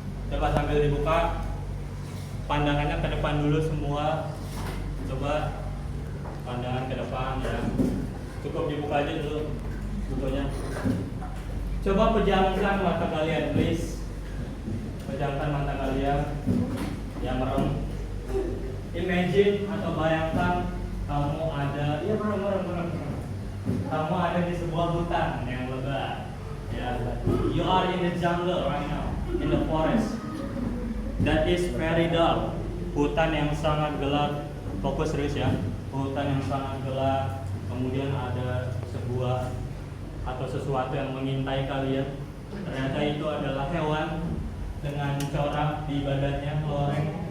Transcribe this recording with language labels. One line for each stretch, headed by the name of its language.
Indonesian: Coba sambil dibuka, pandangannya ke depan dulu semua. Coba pandangan ke depan ya. Cukup dibuka aja dulu bukunya. Coba pejamkan mata kalian, please. Pejamkan mata kalian. Ya, merem. Imagine atau bayangkan kamu ada, ya merem. Kamu ada di sebuah hutan yang lebat.
English: Ya, you are in the jungle right now, in the forest. That is very dark.
Indonesian: Hutan yang sangat gelap. Fokus terus ya. Hutan yang sangat gelap. Kemudian ada sebuah atau sesuatu yang mengintai kalian. Ternyata itu adalah hewan dengan corak di badannya, loreng.